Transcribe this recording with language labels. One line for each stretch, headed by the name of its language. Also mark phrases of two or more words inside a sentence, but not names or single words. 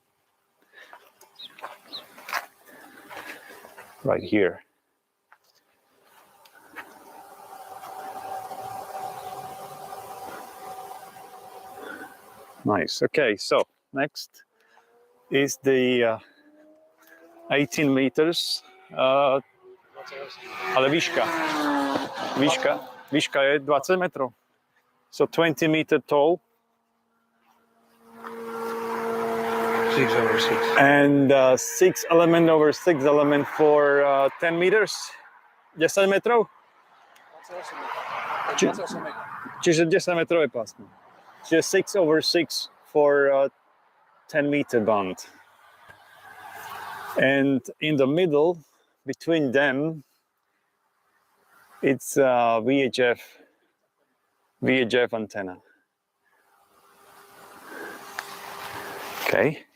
English: Right here. Nice. Okay, so next is the 18 meters.
Slovak: Ale výška je 20 metrov.
English: So 20 meter tall. 6 over 6. And 6 element over 6 element for 10 meters.
Slovak: 10 metrov? 28 metrov. Čiže 10 metrové pásmo.
English: Čiže 6 over 6 for 10 meter band. And in the middle, between them, it's a VHF antenna. Okay.